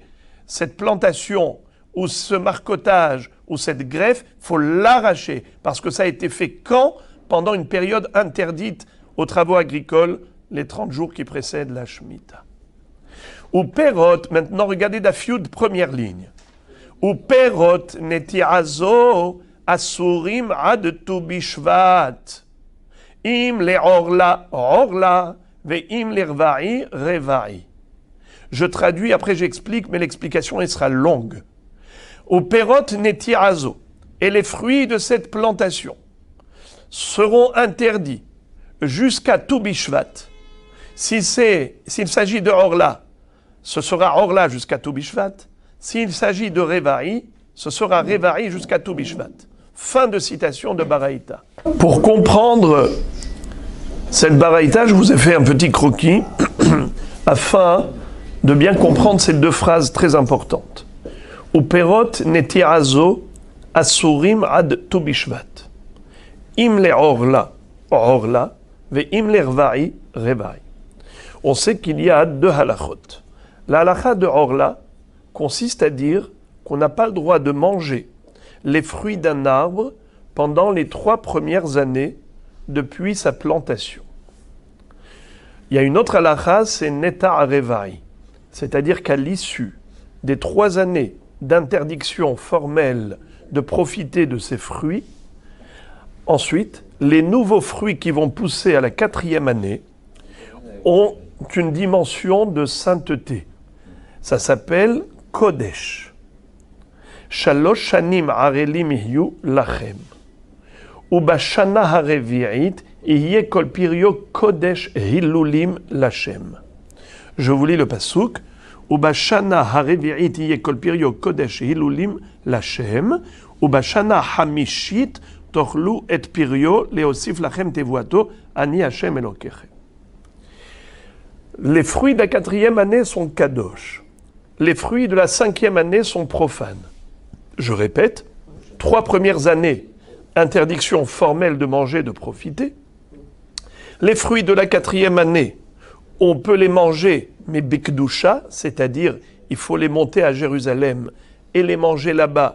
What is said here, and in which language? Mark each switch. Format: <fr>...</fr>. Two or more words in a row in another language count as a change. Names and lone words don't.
<fr>Cette plantation ou ce marcotage ou cette greffe, il faut l'arracher. Parce que ça a été fait quand? Pendant une période interdite aux travaux agricoles, les 30 jours qui précèdent la Shemitah.</fr> <he>ופירות,</he> <fr>maintenant regardez Dafyud, première ligne.</fr> <he>ופירות נטיעתו אסורים עד ט"ו בשבט. אם לערלה ערלה ואם לרבעי רבעי.</he> <fr>Je traduis, après j'explique, mais l'explication elle sera longue.</fr> <he>ופירות נטיעתו.</he> <fr>Et les fruits de cette plantation seront interdits jusqu'à Tu Bishvat. S'il s'agit de Orla, ce sera Orla jusqu'à Tu Bishvat. S'il s'agit de Reva'i, ce sera Reva'i jusqu'à Tu Bishvat. Fin de citation de Baraïta. Pour comprendre cette Baraïta, je vous ai fait un petit croquis afin de bien comprendre ces 2 phrases très importantes.</fr> <he>ופירות נטיעתו אסורים עד ט"ו בשבט. אם לערלה ערלה ואם לרבעי רבעי.</he> <fr>On sait qu'il y a 2 halachot. La halakha de orla consiste à dire qu'on n'a pas le droit de manger les fruits d'un arbre pendant les 3 premières années depuis sa plantation. Il y a une autre halakha, c'est</fr> <he>נטע רבעי,</he> <fr>c'est-à-dire qu'à l'issue des 3 années d'interdiction formelle de profiter de ces fruits, ensuite, les nouveaux fruits qui vont pousser à la 4e année ont une dimension de sainteté. Ça s'appelle Kodesh.</fr> <he>שלוש שנים ערלים יהיו לכם. ובשנה הרביעית יהיה כל פריו קודש הלולים לכם.</he> <fr>Je vous lis le pasuk.</fr> <he>ובשנה הרביעית יהיה כל פריו קודש הלולים לכם. ובשנה החמישית תאכלו את פריו להוסיף לכם תבואתו אני ה' אלהיכם.</he> <fr>Les fruits de la 4e année sont kadosh. Les fruits de la 5e année sont profanes. Je répète, 3 premières années, interdiction formelle de manger, de profiter. Les fruits de la 4e année, on peut les manger, mais bikdusha, c'est-à-dire il faut les monter à Jérusalem et les manger là-bas.</fr>